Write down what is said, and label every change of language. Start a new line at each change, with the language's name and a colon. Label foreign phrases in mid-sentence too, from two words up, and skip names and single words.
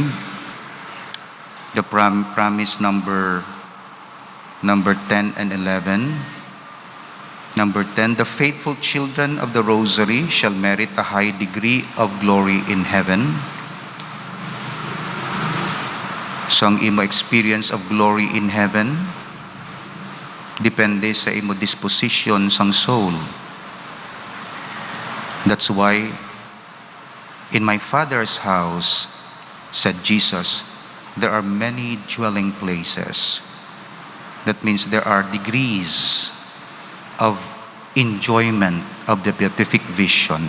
English: The promise number 10 and 11. Number 10, the faithful children of the Rosary shall merit a high degree of glory in heaven. So
Hiligaynon: ang imo
English: experience of glory in heaven,
Hiligaynon: depende sa imo disposition sang soul.
English: That's why, in my Father's house, said Jesus, there are many dwelling places. That means there are degrees of enjoyment of the beatific vision.